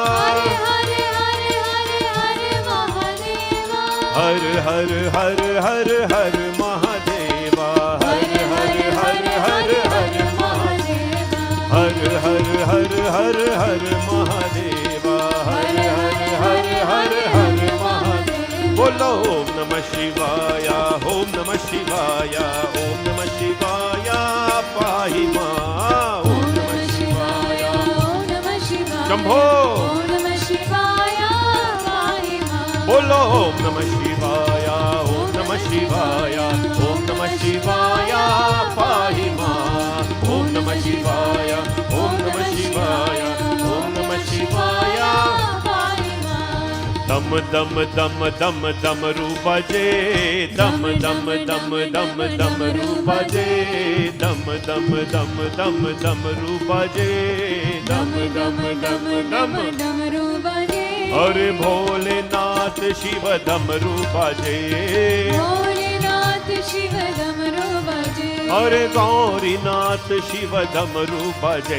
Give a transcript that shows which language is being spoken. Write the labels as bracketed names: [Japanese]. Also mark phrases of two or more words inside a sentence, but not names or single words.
[Sanskrit] हर हर हर हर हर महादेव. हर हर हर हर हर महादेव. हर हर हर हर हर महादेव. हर हर हर हर हर महादेव. बोलो ॐ नमः शिवाय, ॐ नमः शिवाय, ॐ नमः शिवाय, पाहि माम्. ॐ नमः शिवाय। शम्भो. बोलो ॐ नमः शिवाय, ॐ नमः शिवाय, ॐ नमः शिवाय, पाहि माम्. ॐ नमः शिवाय, ॐ नमः शिवाय, ॐ नमः शिवाय. Dam dam dam dam dam rupa je, dam dam dam dam dam rupa je, dam dam dam dam dam rupa je, dam dam dam dam. [Hindi] अरे भोलेनाथ शिव डमरू बाजे, भोलेनाथ शिव डमरू बाजे, अरे गौरीनाथ शिव डमरू बाजे,